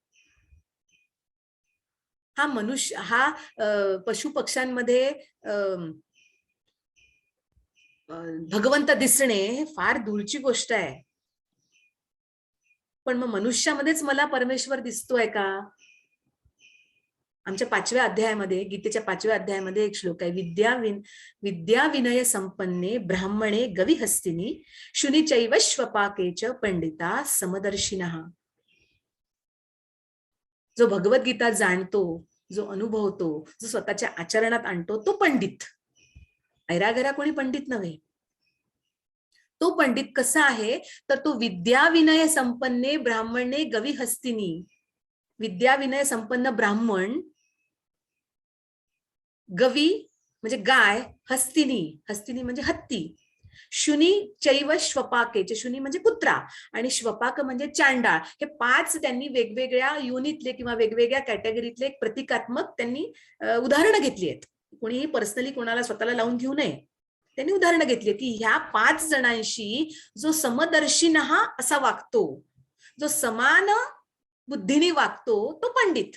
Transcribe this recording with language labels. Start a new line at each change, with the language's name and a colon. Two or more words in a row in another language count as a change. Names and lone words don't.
Marathi: हा मनुष्य, हा पशु पक्ष्यांमध्ये भगवंत दिसणे फार दूरची गोष्ट आहे. पण मग मनुष्यामध्येच मला परमेश्वर दिसतोय का? आमच्या 5व्या अध्यायामध्ये, गीतेच्या 5व्या अध्यायामध्ये एक श्लोक आहे,
Sanskrit: विद्या विनय संपन्ने ब्राह्मणे गविहस्तिनी शुनिचैव श्वपाकेच पंडिता समदर्शिनः.
Marathi: जो भगवद्गीता जाणतो, जो अनुभवतो, जो स्वतःच्या आचरणात आणतो, तो पंडित. ऐरागरा कोणी पंडित नव्हे. तो पंडित कसा आहे तर तो
Sanskrit: विद्या विनय संपन्ने ब्राह्मणे गविहस्तिनी. विद्या विनय संपन्न ब्राह्मण,
Marathi: गवी म्हणजे गाय, हस्तिनी म्हणजे हत्ती,
Sanskrit: शुनी चैव श्वपाकेचे,
Marathi: शुनी म्हणजे कुत्रा आणि श्वपाक म्हणजे चांडाळ. हे 5 त्यांनी वेगवेगळ्या युनिटले किंवा वेगवेगळ्या कॅटेगरीतले एक प्रतिकात्मक त्यांनी उदाहरणं घेतली आहेत. कोणीही पर्सनली कोणाला स्वतःला लावून घेऊ नये. त्यांनी उदाहरणं घेतली की ह्या 5 जणांशी जो समदर्शिनः असा वागतो, जो समान बुद्धीने वागतो, तो पंडित.